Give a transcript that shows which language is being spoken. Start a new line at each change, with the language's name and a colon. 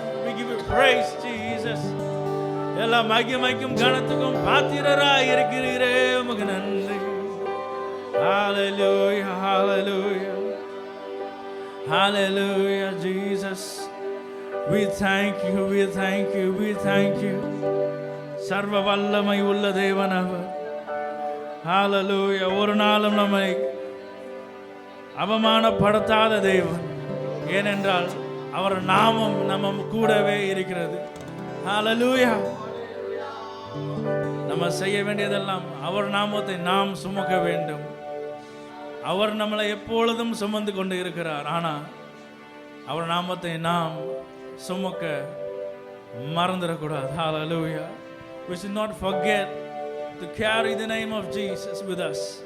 English: We give you praise, Jesus.
Tamil: எல்லா மகிமைக்கும் கனத்துக்கும் பாத்திரராய் இருக்கிறீரே. உமக்கு நன்றி. Hallelujah, hallelujah, hallelujah, Jesus.
English: We thank you, we thank you, we thank you.
Tamil: சர்வ வல்லமை உள்ள தேவன் அவர். Hallelujah. ஒரு நாளும் நம்மை அவமானப்படுத்தாத தேவன். ஏனென்றால் அவர் நாமம் நம்ம கூடவே இருக்கிறது. Hallelujah. நம்ம செய்ய வேண்டியதெல்லாம் அவர் நாமத்தை நாம் சுமக்க வேண்டும். அவர் நம்மளை எப்பொழுதும் சுமந்து கொண்டு இருக்கிறார். ஆனால் அவர் நாமத்தை நாம் சுமக்க மறந்துடக்கூடாது.
English: Hallelujah. We should not forget to carry the name of Jesus with us.